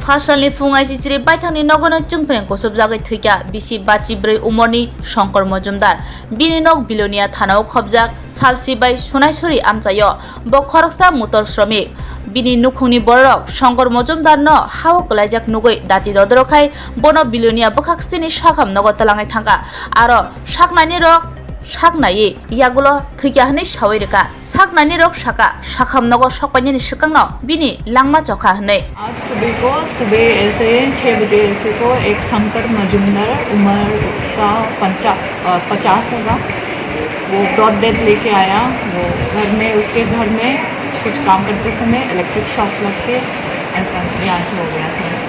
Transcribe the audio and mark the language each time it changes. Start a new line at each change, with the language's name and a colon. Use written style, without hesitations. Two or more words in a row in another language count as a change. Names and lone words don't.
Bodo: फासालनि फुङाइ सिसिरि बायथांनि नगन चुंफ्रें कसुब जागै थैका बिसि बाचिब्रै उमरनि शंकर मजुमदार बिनि नग बिलोनिया थानाव खबजाक सालसिबाय सुनायसुरि आमचायो ब खरकसा
Hindi: मोटर श्रमिक
Bodo: बिनि नुखुंनि बरक शंकर मजुमदार न हाव कलाइजाक नुगै दाति ददरखाय बन बिलोनिया बखाक्सिनि साखाम नग तलाङै थांगा आरो साकनानि रक साकनायै यागुलो थैकाहनै सावैरका साकनानि रक साका साखाम नग सकपाइनि सिकांनो बिनि लांमा चखा हनै
Hindi: आज सुबह ऐसे 6 बजे ऐसे को एक शंकर मजुमदार उम्र उसका 50 होगा। वो
English: brought dead
Hindi: लेके आया। वो उसके घर में कुछ काम करते समय
English: electric shock
Hindi: लग के ऐसा जांच हो गया था उसका।